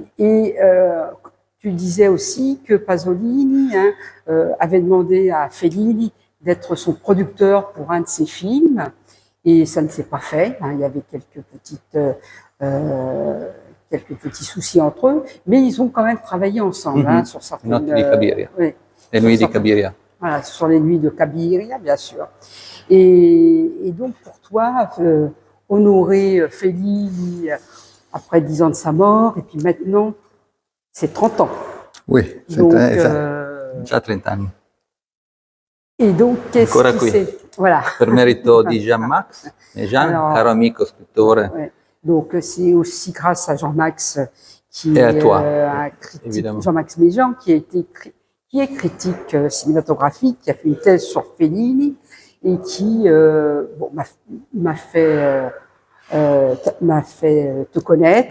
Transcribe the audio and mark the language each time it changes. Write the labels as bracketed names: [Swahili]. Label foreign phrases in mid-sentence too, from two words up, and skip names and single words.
[French] Et tu disais aussi que Pasolini avait demandé à Fellini d'être son producteur pour un de ses films, et ça ne s'est pas fait. Il y avait quelques petits soucis entre eux, mais ils ont quand même travaillé ensemble sur certaines... Notti di Cabiria. Les nuits de Cabiria. Voilà, sur les nuits de Cabiria, bien sûr. Et donc pour toi, honorer Fellini après 10 ans de sa mort, et puis maintenant, c'est 30 ans. Oui, donc, [Italian] già 30 anni. [French] Et donc, qu'est-ce qui c'est? Voilà. [Italian] Per merito di Jean-Max Méjean, caro amico scrittore. [French] Ouais. Donc, c'est aussi grâce à Jean-Max qui et à toi, un critique, évidemment. Jean-Max Méjean, qui est critique cinématographique, qui a fait une thèse sur Fellini et qui m'a fait te connaître.